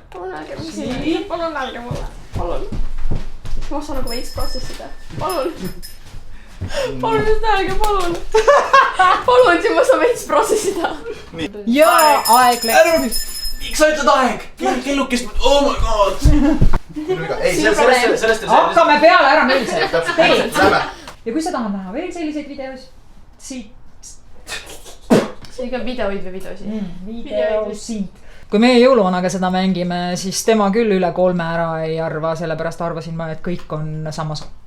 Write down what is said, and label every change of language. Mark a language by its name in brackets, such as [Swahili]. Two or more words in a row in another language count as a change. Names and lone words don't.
[Estonian] Palun öelge, mis siin. Palun öelge mulle. Palun. Ma saan nagu veits protsessida. Palun. Palun just öelge, palun. Palun, siis ma saan veits protsessida. Jaa, aeg läks. Miks sa ütled aeg? Kellukest, [English] oh my god. [Estonian] Ei, sellest Hakkame peale ära meelselt. Lähme. Ja kui sa tahad näha veel selliseid videos, siit. see on ikka videoid või videosid? Videosid. Kui meie jõuluvanaga seda mängime, siis tema küll üle 3 ära ei arva, sellepärast arvasin ma, et kõik on samas.